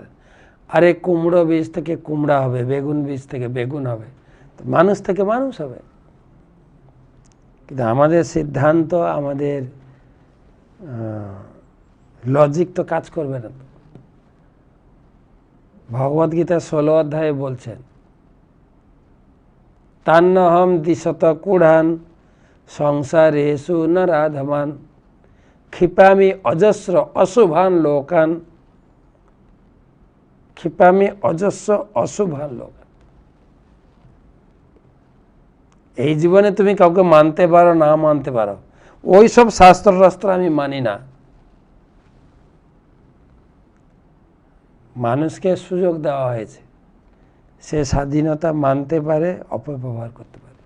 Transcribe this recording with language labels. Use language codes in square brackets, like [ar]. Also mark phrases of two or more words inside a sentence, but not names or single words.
[bn] আরে কুমড়ো বীজ থেকে কুমড়া হবে, বেগুন বীজ থেকে বেগুন হবে, তো মানুষ থেকে মানুষ হবে। কিন্তু আমাদের সিদ্ধান্ত, আমাদের লজিক তো কাজ করবে না। [sa] ভগবদ্গীতা 16 [bn] অধ্যায়ে বলছেন [sa] তান্নহম দিশত কুড়ান সংসারেষু নরাধমান ক্ষিপামি অজস্র অশুভান লোকান। ক্ষিপামি অজস্র অশুভান লোকান। [bn] এই জীবনে তুমি কাউকে মানতে পারো না মানতে পারো, ওই সব শাস্ত্র আমি মানি না। মানুষকে সুযোগ দেওয়া হয়েছে, সে স্বাধীনতা মানতে পারে, অপব্যবহার করতে পারে।